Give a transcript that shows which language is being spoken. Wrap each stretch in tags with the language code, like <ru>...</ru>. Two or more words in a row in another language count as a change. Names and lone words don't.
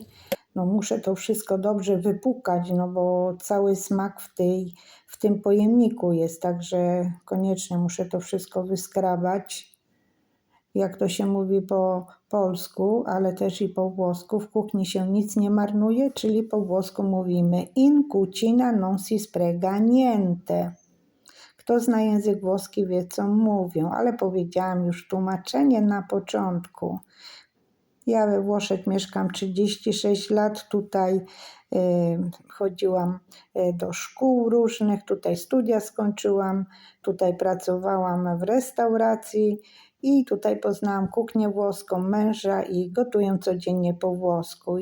<pl>No muszę to wszystko dobrze wypukać, no bo cały smak w tym pojemniku jest, także koniecznie muszę to wszystko wyskrabać. Jak to się mówi po polsku, ale też i po włosku, w kuchni się nic nie marnuje, czyli po włosku mówimy</pl> <it>in cucina non si spreca niente.</it> <pl>Kto zna język włoski, wie, co mówią, ale powiedziałam już tłumaczenie na początku. Ja we Włoszech mieszkam 36 lat, tutaj chodziłam do szkół różnych, tutaj studia skończyłam, tutaj pracowałam w restauracji I tutaj poznałam kuchnię włoską męża i gotuję codziennie po włosku.</pl>